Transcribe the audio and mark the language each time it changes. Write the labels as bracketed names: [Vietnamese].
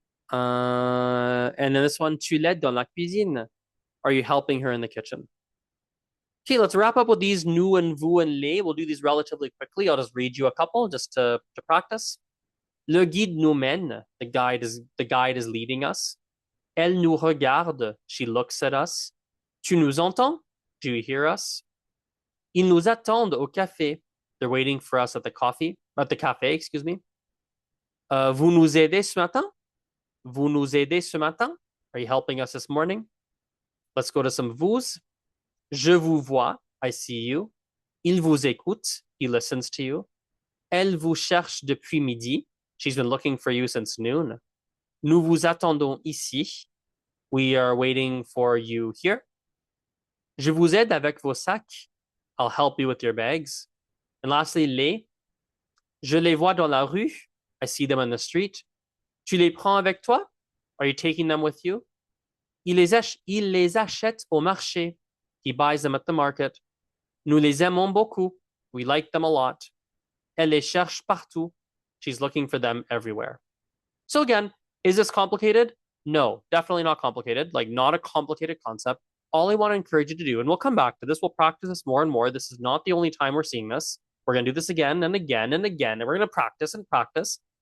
[English] And then this one, [French] tu l'aides dans la cuisine. [English] Are you helping her in the kitchen? Okay, let's wrap up with these nous and vous and les. We'll do these relatively quickly. I'll just read you a couple just to practice. [French] Le guide nous mène. [English] The guide is leading us. [French] Elle nous regarde. [English] She looks at us. [French] Tu nous entends? [English] Do you hear us? [French] Ils nous attendent au café. [English] They're waiting for us at the café, excuse me. [French] Vous nous aidez ce matin? Vous nous aidez ce matin? [English] Are you helping us this morning? Let's go to some vous. [French] Je vous vois. [English] I see you. [French] Il vous écoute. [English] He listens to you. [French] Elle vous cherche depuis midi. [English] She's been looking for you since noon. [French] Nous vous attendons ici. [English] We are waiting for you here. [French] Je vous aide avec vos sacs. [English] I'll help you with your bags. And lastly, [French] les. Je les vois dans la rue. [English] I see them on the street. [French] Tu les prends avec toi? [English] Are you taking them with you? [French] Il les achète au marché. [English] He buys them at the market. [French] Nous les aimons beaucoup. [English] We like them a lot. [French] Elle les cherche partout. [English] She's looking for them everywhere. So again, is this complicated? No, definitely not complicated. Like, not a complicated concept. All I want to encourage you to do, and we'll come back to this, we'll practice this more and more. This is not the only time we're seeing this. We're going to do this again and again and again, and we're going to practice and practice.